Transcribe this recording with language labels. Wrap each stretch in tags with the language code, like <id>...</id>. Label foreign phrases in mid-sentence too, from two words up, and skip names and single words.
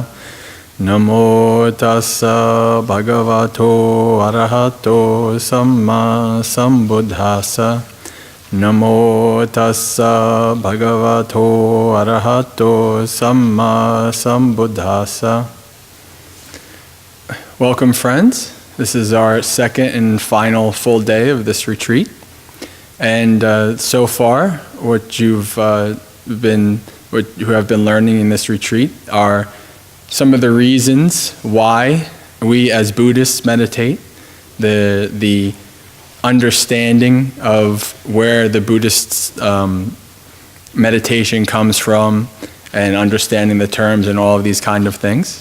<pi>Namo tassa bhagavato arahato samma sambuddhassa. Namo tassa bhagavato arahato samma sambuddhassa.</pi> <en>Welcome, friends. This is our second and final full day of this retreat. And so far, what you have been learning in this retreat are some of the reasons why we as Buddhists meditate, the understanding of where the Buddhist meditation comes from, and understanding the terms and all of these kind of things.</en>